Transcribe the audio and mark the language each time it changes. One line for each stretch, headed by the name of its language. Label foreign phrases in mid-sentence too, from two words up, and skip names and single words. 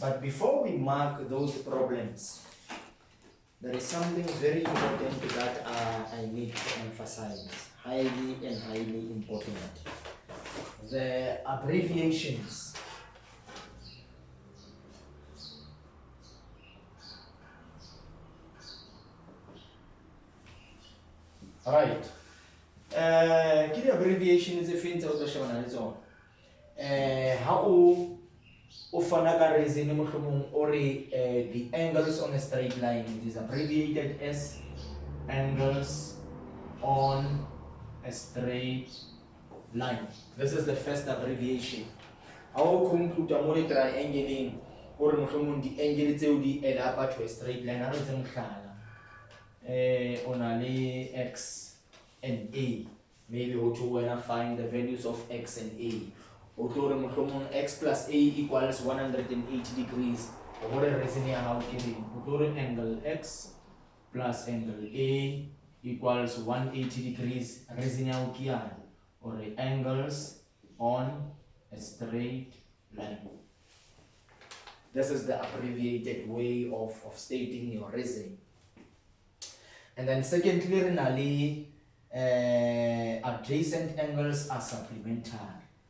English: But before we mark those problems, there is something very important that I need to emphasize. Highly and highly important. The abbreviations. Right.
Southern Sotho: Ke di abbreviation tse feng tse o tlo shebana le tsona. Ha o fana ka reason mohlomong o re
English: the angles on a straight line, it is abbreviated as angles on a straight line. This is the first abbreviation.
Southern Sotho: Ha o conclude mo le triangle o re mohlomong di angle tseo di
English: add up to a straight line,
Southern Sotho: ha re tse mohlala o na le
English: x and a, maybe
Southern Sotho: ho to
English: when I find the values of x and a,
Southern Sotho: o tlo re mohlomong
English: x plus a equals 180 degrees,
Southern Sotho: o re reason ya hao ke reng, o tlo re
English: angle x plus angle a equals 180 degrees,
Southern Sotho: reason ya hao ke yana, o re
English: angles on a straight line. This is the abbreviated way of stating your reason. And then secondly, renally, adjacent angles are supplementary.